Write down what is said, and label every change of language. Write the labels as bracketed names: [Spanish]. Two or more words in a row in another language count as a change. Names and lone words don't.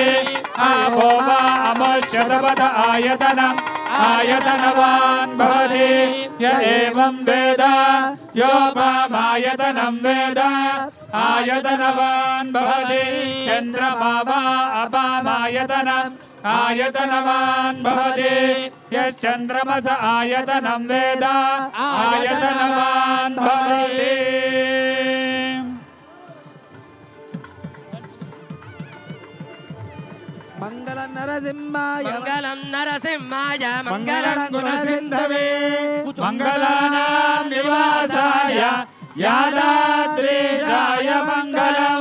[Sanskrit] आपो वा अमुष्यतपद आयतनम् आयतनवान् भवति य एवं वेद योपामायतनं वेद आयतनवान् भवति चन्द्रमा वा अपामायतनम् आयतनवान् भवति यश्चन्द्रमस आयतनं वेद आयतनवान् भवति మంగళం నరసింహాయ మంగళం నరసింహాయ మంగళం మంగళం గుణసింధవే మంగళానాం నివాసాయ యాదాద్రీశాయ మంగళం